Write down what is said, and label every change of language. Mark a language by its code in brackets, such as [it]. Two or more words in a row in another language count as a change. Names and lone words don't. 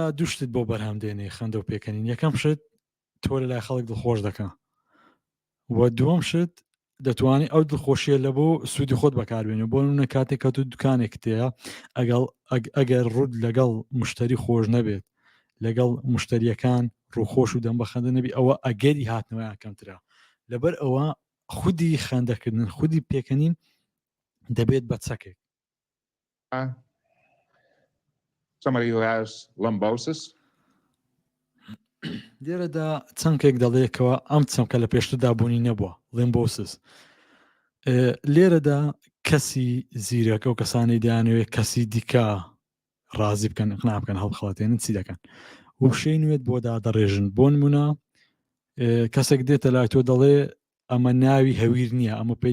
[ckb] دووشتت بۆ بەرهەم دێنێ خەندە و پێکەنین یەکەم شت تۆ لە لای خەڵک دڵخۆش دەکە و دووەم شت دەتوانێت ئەو دڵخۆشیە لە بۆ سوودی خۆت بەکاربێنێ بۆ نمونە کاتێک کە تو دوکانێک تەیە ئەگەر ڕوود لەگەڵ مشتری خۆش نەبێت لەگەڵ مشتریەکان ڕووخۆش و دەم بە خەندە نەبی ئەوە ئەگەری هاتنەوەیان کەمترە لەبەر ئەوە خودی خەندەکردن خودی پێکەنین دەبێت بە چەکێک [en] somebody who has lumbosis [ckb] لێرەدا چەندێک دەڵێکەوە ئەم چەمکە لە پێشتردا بوونی نەبووە لیمبۆسس لێرەدا کەسی زیرەکە و کەسانی دەیانوێت کەسی دیکە ڕازی بکەن قنا بکەن هەڵبخەڵەتێنن چی دەکەن وشەی نوێت بۆ دادەڕێژن بۆ نمونە کەسێک دێتە لای تۆ دەڵێ ئەمە ناوی هەویر نییە ئەمە پێی